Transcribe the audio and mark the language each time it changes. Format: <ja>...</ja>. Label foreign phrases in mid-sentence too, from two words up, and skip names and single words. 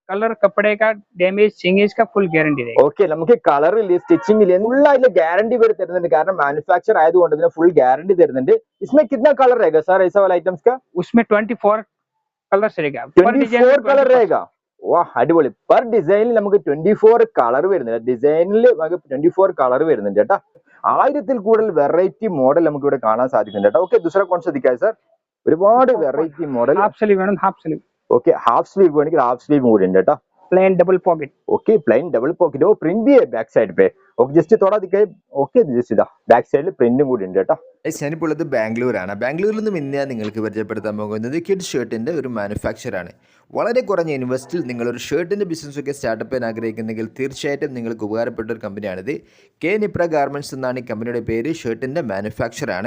<hi>कलर कपड़े का डैमेज सिंगेज का</hi> <en>full guarantee</en> <hi>रहेगी।</hi> <ml>ഓക്കെ, നമുക്ക് കളറിൽ സ്റ്റിച്ചിങ്ങിൽ ഫുള്ളായിട്ട് ഗ്യാരണ്ടി വരെ തരുന്നുണ്ട്, കാരണം മാനുഫാക്ചർ ആയതുകൊണ്ട് തന്നെ</ml> <en>full guarantee</en> <ml>തരുന്നുണ്ട്.</ml> <hi>इसमें कितना कलर रहेगा सर ऐसा वाला आइटम्स का? उसमें 24 कलर रहेगा,</hi> <ml>24 കളർ रहेगा. വാ, അടിപൊളി. പെർ ഡിസൈനിൽ നമുക്ക് 24 കളർ വരുന്നുണ്ട്, ഡിസൈനിൽ നമുക്ക് 24 കളർ വരുന്നുണ്ട് കേട്ടോ. 1000 കൂടുതൽ</ml> <en>variety model</en> <ml>നമുക്ക് ഇവിടെ കാണാൻ സാധിക്കുന്നുണ്ട് കേട്ടോ. ഓക്കെ,</ml> <hi>दूसरा कौन सा दिखाए सर?</hi> <ml>ഒരുപാട്</ml> <en>variety model. half sleeve</en> <ml>വേണം,</ml> <en>half sleeve.</en> <ml>ഓക്കെ,</ml> <en>half sleeve</en> <ml>വേണമെങ്കിൽ</ml> <en>half sleeve</en> <ml>കൂടി ഉണ്ട് കേട്ടോ.</ml> <en>plain double pocket. okay, plain double pocket.</en> <hi>वो प्रिंट भी है</hi> <en>back side</en> <hi>पे.</hi> <en>okay, just</en> <hi>थोड़ा दिखाए.</hi> <en>okay, just</en> <hi>इदा</hi> <en>back side</en> <ml>പ്രിന്റും കൂടി ഉണ്ട് കേട്ടോ. ഞാനിപ്പോൾ ഉള്ളത് ബാംഗ്ലൂരാണ്. ബാംഗ്ലൂരിൽ നിന്നും ഇന്ന് ഞാൻ നിങ്ങൾക്ക് പരിചയപ്പെടുത്താൻ പോകുന്നത് കിഡ്സ് ഷർട്ടിൻ്റെ ഒരു മാനുഫാക്ചറാണ്. വളരെ കുറഞ്ഞ ഇൻവെസ്റ്റിൽ നിങ്ങളൊരു ഷർട്ടിൻ്റെ ബിസിനസ്സൊക്കെ സ്റ്റാർട്ടപ്പ് ചെയ്യാൻ ആഗ്രഹിക്കുന്നെങ്കിൽ തീർച്ചയായിട്ടും നിങ്ങൾക്ക് ഉപകാരപ്പെട്ട ഒരു കമ്പനിയാണിത്. കെ നിപ്ര ഗാർമെൻറ്റ്സ് എന്നാണ് ഈ കമ്പനിയുടെ പേര്. ഷർട്ടിൻ്റെ മാനുഫാക്ചറാണ്.</ml>